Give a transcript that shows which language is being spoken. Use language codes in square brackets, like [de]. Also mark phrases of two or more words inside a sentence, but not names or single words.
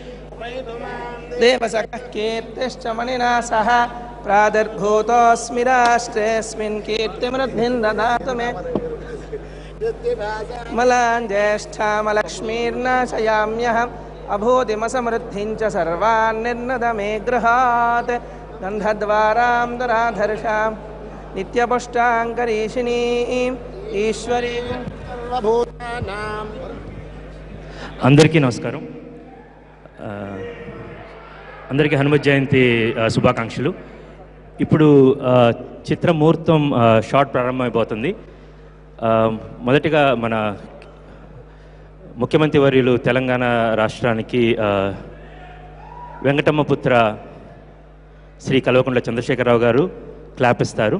[sa] देवसखः कीर्तिश्च मणिना सह प्रादुर्भूतोऽस्मि राष्ट्रेऽस्मिन् कीर्तिमृद्धिं ददातु मे मलान् ज्येष्ठामलक्ष्मीर्नाशयाम्यहम् अभूतिमसमृद्धिं च सर्वान् निर्नद मे गृहात् गन्धद्वारां दुराधर्षां नित्यपुष्टाङ्करीषिणीं ఈశ్వరీం సర్వభూతానాం. [te] అందరికీ నమస్కారం. అందరికీ హనుమత్ జయంతి శుభాకాంక్షలు. ఇప్పుడు చిత్రముహూర్తం షార్ట్ ప్రారంభమైపోతుంది. మొదటిగా మన ముఖ్యమంత్రి వర్యులు తెలంగాణ రాష్ట్రానికి వెంకటమ్మపుత్ర శ్రీ కల్వకుంట్ల చంద్రశేఖరరావు గారు క్లాప్ ఇస్తారు.